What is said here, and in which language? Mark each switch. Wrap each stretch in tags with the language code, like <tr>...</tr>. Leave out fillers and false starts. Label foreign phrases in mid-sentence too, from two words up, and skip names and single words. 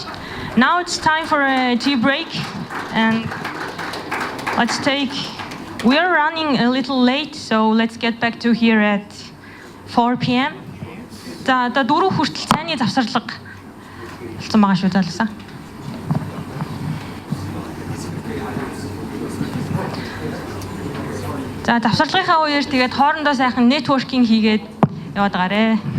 <en>Now it's time for a tea break, and we're running a little late, so let's get back to here at 4 p.m.</en> <mn>За 4 хүртэл цайны завсарлага болсон байгаа шүү залуусаа. За завсарлагынхаа үеэр тэгээд хоорондоо сайхан networking хийгээд яваад байгаарэ.</mn>